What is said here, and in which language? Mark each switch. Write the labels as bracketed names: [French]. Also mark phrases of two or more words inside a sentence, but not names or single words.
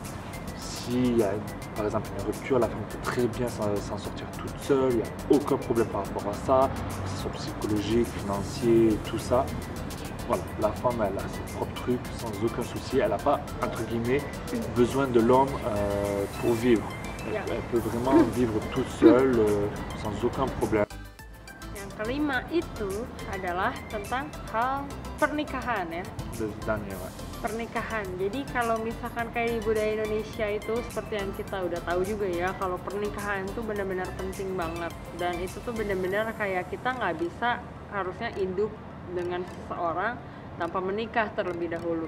[French] S'il y a par exemple une rupture, la femme peut très bien s'en sortir toute seule, il n'y a aucun problème par rapport à ça, que ce soit psychologique, financier, tout ça. Voilà, la femme elle a ses propres trucs sans aucun souci, elle n'a pas entre guillemets besoin de l'homme pour vivre. Elle peut vraiment vivre toute seule sans aucun problème. [Indonesian] Yang kelima itu adalah tentang hal pernikahan ya. Pernikahan. Jadi kalau misalkan kayak di budaya Indonesia itu seperti yang kita udah tahu juga ya, kalau pernikahan itu benar-benar penting banget, dan itu tuh benar-benar kayak kita nggak bisa harusnya hidup dengan seseorang tanpa menikah terlebih dahulu.